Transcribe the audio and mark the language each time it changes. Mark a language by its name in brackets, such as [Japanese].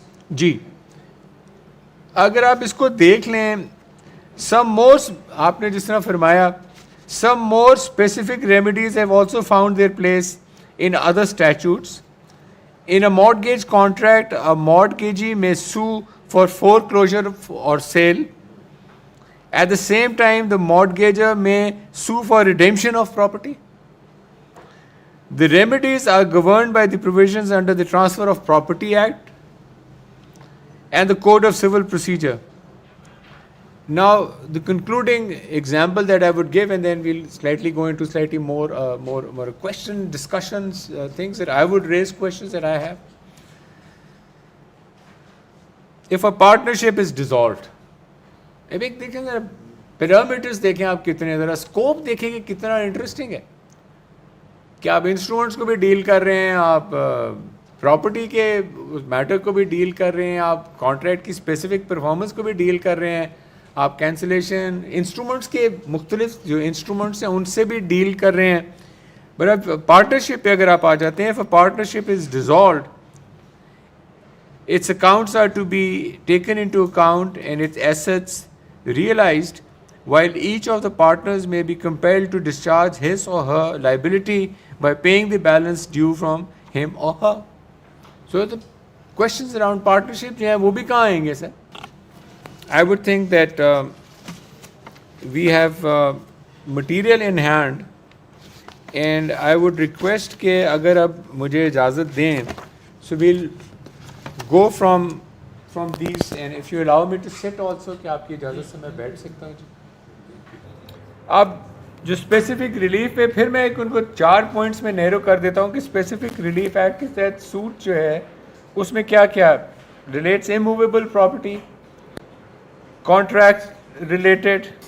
[Urdu] جی اگر آپ اس کو دیکھ لیں, [English] some more, [Urdu] آپ نے جس طرح فرمایا, [English] Some more specific remedies have also found their place in other statutes. In a mortgage contract, a mortgagee may sue for foreclosure or sale. At the same time, the mortgagor may sue for redemption of property. The remedies are governed by the provisions under the Transfer of Property Act and the Code of Civil Procedure. Now, the concluding example that I would give, and then we'll slightly go into slightly more question discussions, things that I would raise, questions that I have. If a partnership is dissolved, [Urdu] اب ایک دیکھیں ذرا parameters دیکھیں آپ کتنے, ذرا scope دیکھیں کہ کتنا انٹرسٹنگ ہے. کہ آپ انسٹرومنٹس کو بھی ڈیل کر رہے ہیں, آپ پراپرٹی کے میٹر کو بھی ڈیل کر رہے ہیں, آپ کانٹریکٹ کی اسپیسیفک پرفارمنس کو بھی ڈیل کر رہے ہیں, آپ کینسلیشن انسٹرومنٹس کے مختلف جو انسٹرومنٹس ہیں ان سے بھی ڈیل کر رہے ہیں. بٹ اب پارٹنرشپ پہ اگر آپ آ جاتے ہیں, [English] if a partnership is dissolved, its accounts are to be taken into account and its assets realized, while each of the partners may be compelled to discharge his or her liability by paying the balance due from him or her. So the questions around partnership [Urdu] جو ہیں وہ بھی کہاں آئیں گے سر؟ [English] I would think that we have material in hand, and I would request [Urdu] کہ اگر اب مجھے اجازت دیں, [English] so we'll go from these, and if you allow me to sit also, [Urdu] کہ آپ کی اجازت سے میں بیٹھ سکتا ہوں جی. اب جو اسپیسیفک ریلیف پہ پھر میں ایک ان کو 4 پوائنٹس میں نیرو کر دیتا ہوں کہ اسپیسیفک ریلیف ایکٹ کے تحت سوٹ جو ہے اس میں کیا کیا relates immovable property, contract related.